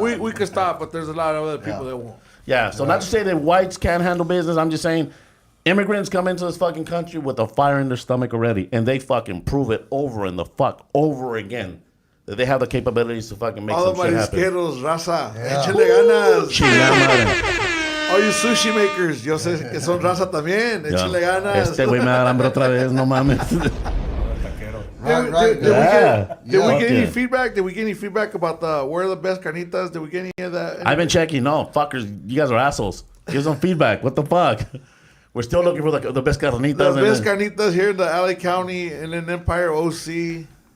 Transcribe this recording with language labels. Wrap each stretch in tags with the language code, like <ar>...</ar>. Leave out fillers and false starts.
<en>We could stop, but there's a lot of other people that won't. Yeah, so not to say that whites can't handle business. I'm just saying immigrants come into this fucking country with a fire in their stomach already, and they fucking prove it over again that they have the capabilities to fucking make some shit happen. All the raza,</en> <es>échale ganas.</es> <en>All you sushi makers,</en> <es>yo sé que son raza también, échale ganas. Este güey me da hambre otra vez, no mames.</es> <en>Did we get any feedback? Did we get any feedback about where are the best carnitas? Did we get any of that? I've been checking. No, fuckers, you guys are assholes. Give some feedback. What the fuck? We're still looking for the best carnitas. The best carnitas here in the LA County and in Empire OC.</en>